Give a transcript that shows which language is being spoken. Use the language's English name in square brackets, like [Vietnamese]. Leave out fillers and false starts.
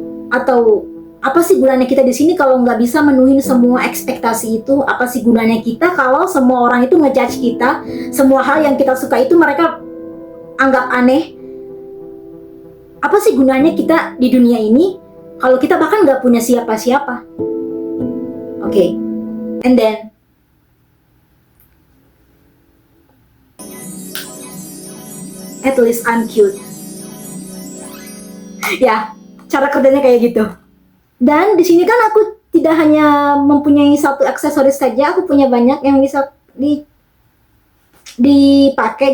[Indonesian] Atau apa sih gunanya kita di sini kalau nggak bisa menuhin semua ekspektasi itu? Apa sih gunanya kita kalau semua orang itu ngejudge kita, semua hal yang kita suka itu mereka anggap aneh? Apa sih gunanya kita di dunia ini kalau kita bahkan nggak punya siapa-siapa? Oke. [English] And then, at least I'm cute. [Indonesian] Ya, cara kerjanya kayak gitu. Dan di sini kan aku tidak hanya mempunyai satu aksesoris saja, aku punya banyak yang bisa dipakai.